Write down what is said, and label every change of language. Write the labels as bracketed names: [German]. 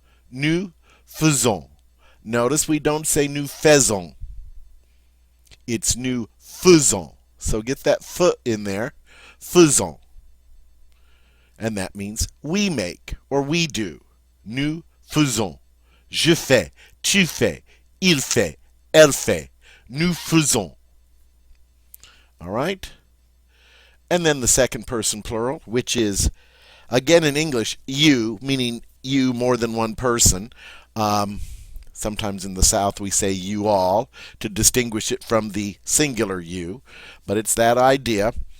[French] Nous faisons. [English] Notice we don't say [French] nous faisons. [English] It's [French] nous faisons. [English] So get that f in there. Faisons. And that means we make or we do. [French] Nous faisons. Je fais, tu fais, il fait, elle fait. Nous faisons. [English] All right? And then the second person plural, which is, again in English, you, meaning you more than one person. Sometimes in the South we say you all to distinguish it from the singular you, but it's that idea.